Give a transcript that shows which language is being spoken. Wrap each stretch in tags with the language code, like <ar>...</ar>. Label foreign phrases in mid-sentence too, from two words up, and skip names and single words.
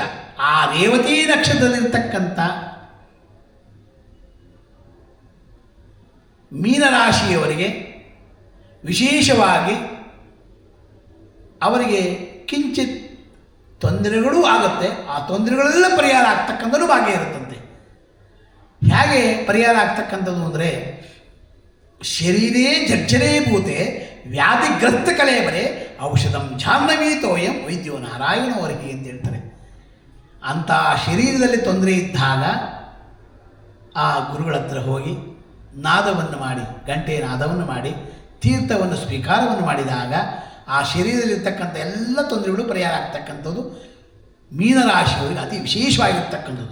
<kn>ಆ ರೇವತಿ ನಕ್ಷತ್ರದಲ್ಲಿರ್ತಕ್ಕಂಥ ಮೀನರಾಶಿಯವರಿಗೆ ವಿಶೇಷವಾಗಿ ಅವರಿಗೆ ಕಿಂಚಿತ್ ತೊಂದರೆಗಳೂ ಆಗುತ್ತೆ. ಆ ತೊಂದರೆಗಳೆಲ್ಲ ಪರಿಹಾರ ಆಗ್ತಕ್ಕಂಥದ್ದು ಭಾಗ್ಯ ಇರುತ್ತಂತೆ. ಹೇಗೆ ಪರಿಹಾರ ಆಗ್ತಕ್ಕಂಥದ್ದು ಅಂದರೆ,</kn> <sa>ಶರೀರೇ ಜರ್ಜರೇ ಭೂತೆ ವ್ಯಾಧಿಗ್ರಸ್ತ ಕಲೇಬರೆ ಔಷಧಂ ಜಾಹ್ನವೀ ತೋಯಂ ವೈದ್ಯೋ ನಾರಾಯಣ</sa> <kn>ಅವರಿಗೆ ಅಂತ ಹೇಳ್ತಾರೆ. ಅಂಥ ಶರೀರದಲ್ಲಿ ತೊಂದರೆ ಇದ್ದಾಗ ಆ ಗುರುಗಳ ಹತ್ರ ಹೋಗಿ ನಾದವನ್ನು ಮಾಡಿ, ಗಂಟೆಯ ನಾದವನ್ನು ಮಾಡಿ, ತೀರ್ಥವನ್ನು ಸ್ವೀಕಾರವನ್ನು ಮಾಡಿದಾಗ ಆ ಶರೀರದಲ್ಲಿರ್ತಕ್ಕಂಥ ಎಲ್ಲ ತೊಂದರೆಗಳು ಪರಿಹಾರ ಆಗ್ತಕ್ಕಂಥದ್ದು ಮೀನರಾಶಿಯವರಿಗೆ ಅತಿ ವಿಶೇಷವಾಗಿರ್ತಕ್ಕಂಥದ್ದು.</kn>